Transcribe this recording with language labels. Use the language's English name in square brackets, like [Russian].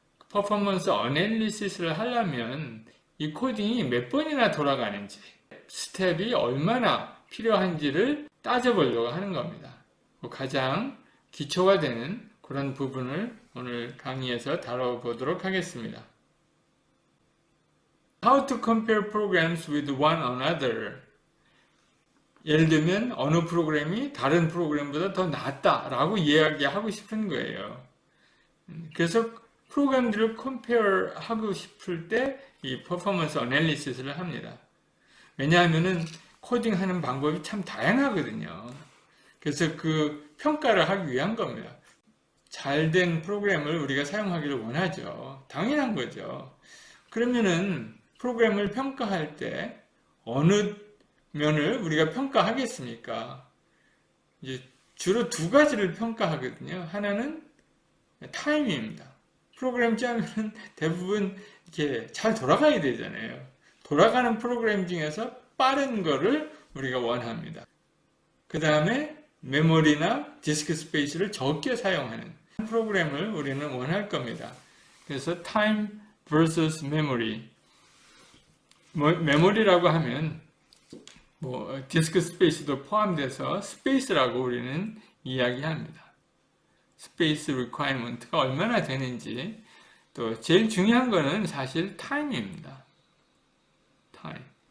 [Korean] 퍼포먼스 애널리시스를 하려면 이 코딩이 몇 번이나 돌아가는지 스텝이 얼마나 필요한지를 따져보려고 하는 겁니다. 가장 기초가 되는 그런 부분을 오늘 강의에서 다뤄보도록 하겠습니다. [English] How to compare programs with one another. [Korean] 예를 들면 어느 프로그램이 다른 프로그램보다 더 낫다라고 이야기하고 싶은 거예요. 그래서 프로그램들을 컴페어하고 싶을 때 이 퍼포먼스 애널리시스를 합니다. 왜냐하면 코딩하는 방법이 참 다양하거든요. 그래서 그 평가를 하기 위한 겁니다. 잘된 프로그램을 우리가 사용하기를 원하죠. 당연한 거죠. 그러면은 프로그램을 평가할 때 어느 면을 우리가 평가하겠습니까? 이제 주로 두 가지를 평가하거든요. 하나는 타임입니다. 프로그램 짜면 대부분 이렇게 잘 돌아가야 되잖아요. 돌아가는 프로그램 중에서 빠른 거를 우리가 원합니다. 그 다음에 메모리나 디스크 스페이스를 적게 사용하는 프로그램을 우리는 원할 겁니다. 그래서 [English] time versus memory. [Korean] 메모리라고 하면 디스크 스페이스도 포함돼서 스페이스라고 우리는 이야기합니다. 스페이스 리퀘어먼트가 얼마나 되는지, 또 제일 중요한 거는 사실 타임입니다. 타임.